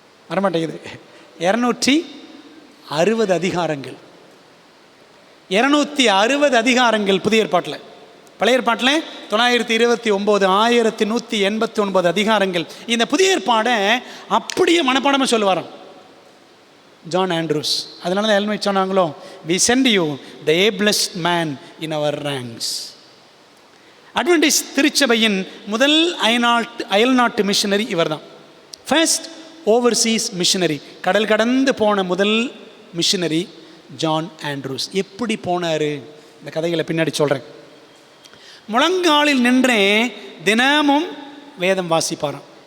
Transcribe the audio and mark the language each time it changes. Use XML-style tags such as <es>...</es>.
<ta>வரமாட்டேங்குது. 260 அதிகாரங்கள். 260 அதிகாரங்கள் புதிய ஏற்பாட்டில். பழைய ஏற்பாட்டில் 929, 1189 அதிகாரங்கள். இந்த புதிய ஏற்பாடை அப்படியே மனப்பாடமாக சொல்லுவாராம் ஜான் ஆண்ட்ரூஸ். அதனால தான் எல்மை சொன்னாங்களோ,</ta> <en>we send you the ablest man in our ranks.</en> <ta>Adventist திருச்சபையின் முதல் அயல்நாட்டு மிஷனரி இவர் தான்.</ta> <en>first overseas missionary,</en> <ta>கடல் கடந்து போன முதல் மிஷனரி ஜான் ஆண்ட்ரூஸ். எப்படி போனார்? இந்த கதைகளை பின்னாடி சொல்கிறேன். முழங்காலில் நின்றே தினமும் வேதம் வாசிப்பாராம்.</ta>